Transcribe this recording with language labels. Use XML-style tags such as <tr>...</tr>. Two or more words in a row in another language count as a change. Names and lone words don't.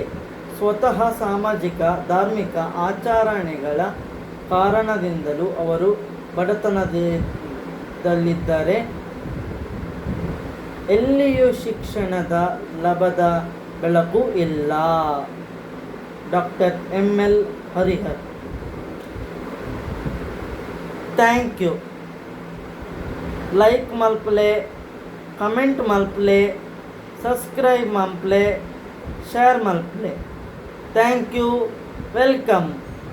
<kn>ಸ್ವತಃ ಸಾಮಾಜಿಕ ಧಾರ್ಮಿಕ ಆಚರಣೆಗಳ ಕಾರಣದಿಂದಲೂ ಅವರು ಬಡತನದಲ್ಲಿದ್ದಾರೆ. ಎಲ್ಲಿಯೂ ಶಿಕ್ಷಣದ ಲಾಭದ ಬೆಳಕು ಇಲ್ಲ. ಡಾಕ್ಟರ್ ML ಹರಿಹರ್.</kn> <en>thank you.</en> <tcy>ಲೈಕ್ ಮಲ್ಪಲೆ, ಕಮೆಂಟ್ ಮಲ್ಪಲೆ, ಸಬ್ಸ್ಕ್ರೈಬ್ ಮಲ್ಪಲೆ, ಶೇರ್ ಮಲ್ಪಲೆ.</tcy> <en>thank you. welcome.</en>